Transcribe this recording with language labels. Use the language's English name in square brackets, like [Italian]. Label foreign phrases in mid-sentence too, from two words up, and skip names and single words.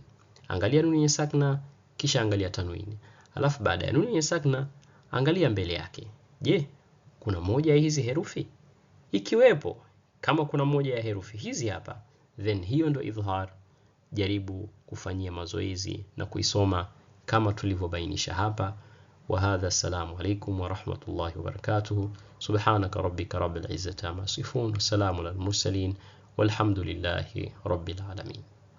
[Swahili] Angalia nuni yenye sakna, kisha angalia tanwin. Alafu baada ya nuni yenye sakna, angalia mbele yake. Je, kuna moja ya hizi herufi? Ikiwepo, kama kuna moja ya herufi hizi hapa, then hiyo ndo idhhar. Jaribu kufanyia mazoezi na kuisoma kama tulivyobainisha hapa. [Arabic] وهذا، السلام عليكم ورحمة الله وبركاته. سبحانك ربك رب العزة عما يصفون. سلام على المرسلين. والحمد لله رب العالمين.